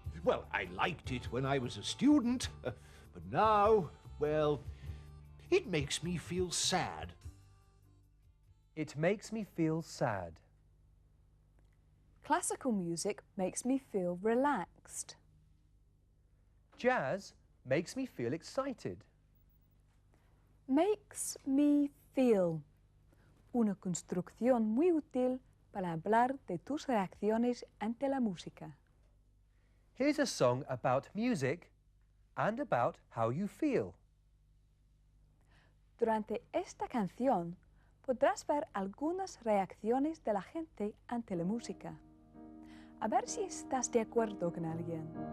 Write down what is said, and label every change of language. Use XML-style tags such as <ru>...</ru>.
<en>Well, I liked it when I was a student, but now, well, it makes me feel sad. It makes me feel sad. Classical music makes me feel relaxed. Jazz makes me feel excited. Makes me feel.</en> <es>Una construcción muy útil para hablar de tus reacciones ante la música.</es> <en>Here's a song about music and about how you feel.</en> <es>Durante esta canción podrás ver algunas reacciones de la gente ante la música. A ver si estás de acuerdo con alguien.</es>